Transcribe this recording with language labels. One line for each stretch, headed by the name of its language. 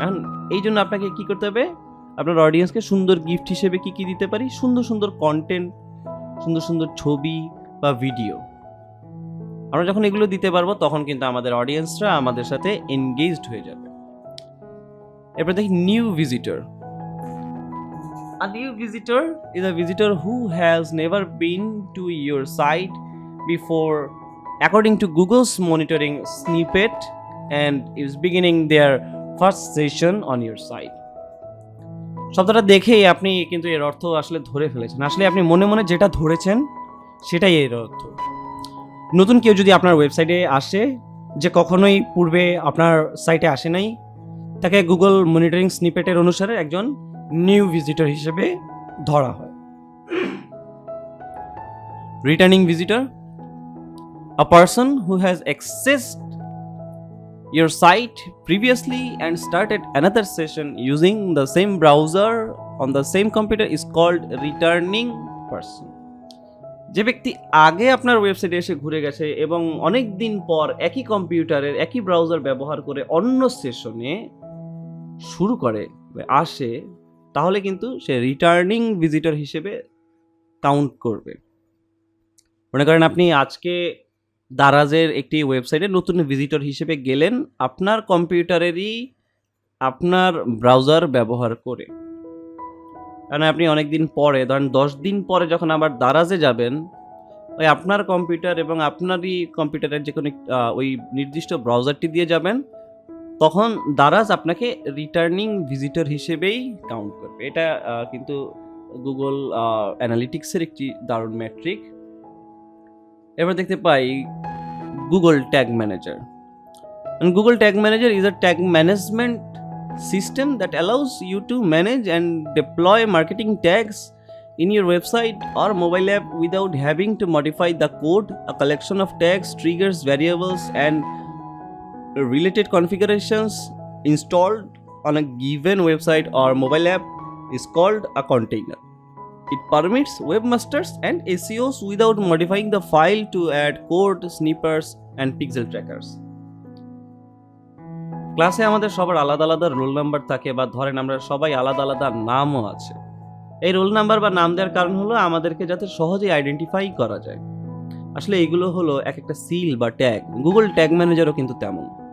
Bangla: এখন এই জন্য আপনাকে কি করতে হবে, আপনার অডিয়েন্সকে সুন্দর গিফট হিসেবে কি দিতে পারি, সুন্দর সুন্দর কন্টেন্ট, সুন্দর সুন্দর ছবি বা ভিডিও। আমরা যখন এগুলো দিতে পারবো তখন কিন্তু আমাদের অডিয়েন্সরা আমাদের সাথে এনগেজড হয়ে যাবে। এরপর দেখি new visitor.
English: A new visitor is a visitor who has never been to your site before according to Google's monitoring snippet and is beginning their first session on your site.
Bangla: শব্দটা দেখেই আপনি কিন্তু এর অর্থ আসলে ধরে ফেলেছেন। আসলে আপনি মনে মনে যেটা ধরেছেন সেটাই এর অর্থ। নতুন কেউ যদি আপনার ওয়েবসাইটে আসে, যে কখনোই পূর্বে আপনার সাইটে আসে নাই, তাকে গুগল মনিটরিং স্নিপেটের অনুসারে একজন নিউ ভিজিটর হিসেবে ধরা হয়।
English: Returning visitor, a person who has accessed your site previously and started another session using the same browser on the same computer is called returning person.
Bangla: যে ব্যক্তি আগে আপনার ওয়েবসাইটে এসে ঘুরে গেছে এবং অনেক দিন পর একই কম্পিউটারের একই ব্রাউজার ব্যবহার করে অন্য সেশনে শুরু করে আসে, তাহলে কিন্তু সে রিটার্নিং ভিজিটর হিসেবে কাউন্ট করবে। মনে করেন আপনি আজকে দারাজের একটি ওয়েবসাইটে নতুন ভিজিটর হিসেবে গেলেন আপনার কম্পিউটারেরই আপনার ব্রাউজার ব্যবহার করে। কারণ আপনি অনেক দিন পরে, ধরেন 10 দিন পরে যখন আবার দারাজে যাবেন, ওই আপনার কম্পিউটার এবং আপনারই কম্পিউটারের যে কোনো ওই নির্দিষ্ট ব্রাউজারটি দিয়ে যাবেন, তখন দারাজ আপনাকে রিটার্নিং ভিজিটর হিসেবেই কাউন্ট করবে। এটা কিন্তু গুগল অ্যানালিটিক্সের একটি দারুণ ম্যাট্রিক। এবার দেখতে পাই Google tag manager.
English: Google Tag Manager is a tag management system that allows you to manage and deploy marketing tags in your website or mobile app without having to modify the code. A collection of tags, triggers, variables, and related configurations installed on a given website or mobile app is called a container. It permits webmasters and SEOs without modifying the file to add code, snippets, and pixel trackers.
Bangla: ক্লাসে আমাদের সবার আলাদা আলাদা roll number থাকে, বা ধরেন আমরা সবাই আলাদা আলাদা নামও আছে। এই রোল নাম্বার বা নাম দেওয়ার কারণ হলো আমাদেরকে যাতে সহজেই আইডেন্টিফাই করা যায়। আসলে এগুলো হলো এক একটা সিল বা ট্যাগ। গুগল ট্যাগ ম্যানেজারও কিন্তু তেমন।